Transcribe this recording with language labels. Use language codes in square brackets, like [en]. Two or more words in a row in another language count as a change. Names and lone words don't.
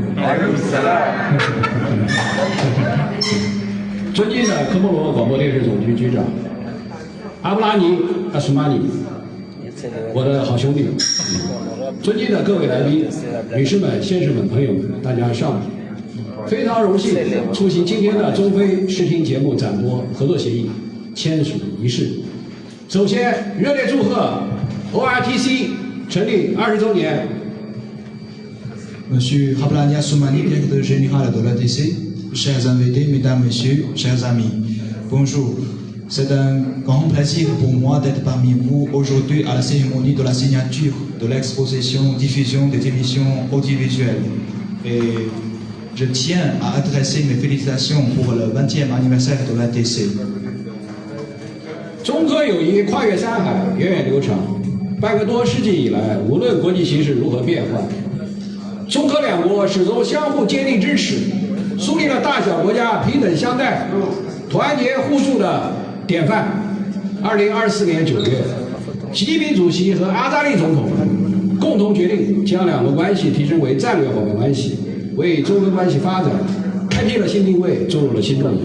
[zh] 尊敬的科莫罗广播电视总局局长阿布拉尼·阿苏马尼，我的好兄弟，尊敬的各位来宾、女士们、先生们、朋友们，大家上午。非常荣幸出席今天的中非视听节目展播合作协议签署仪式。首先，热烈祝贺 ORTC 成立20周年。 [fr] Monsieur Hablani Assoumani, directeur général de l'ORTC, chers invités, mesdames, messieurs, chers amis, bonjour. C'est un grand plaisir pour moi d'être parmi vous aujourd'hui à la cérémonie de la signature de l'exposition diffusion des télévisions audiovisuelles. Et je tiens à adresser mes félicitations pour le 20e anniversaire de l'ORTC. [zh] 中科友谊跨越山海，源远流长。半个多世纪以来，无论国际形势如何变幻，中科两国始终相互坚定支持，树立了大小国家平等相待、团结互助的典范。2024年9月，习近平主席和阿扎利总统共同决定将两国关系提升为战略伙伴关系，为中非关系发展开辟了新定位，注入了新动力。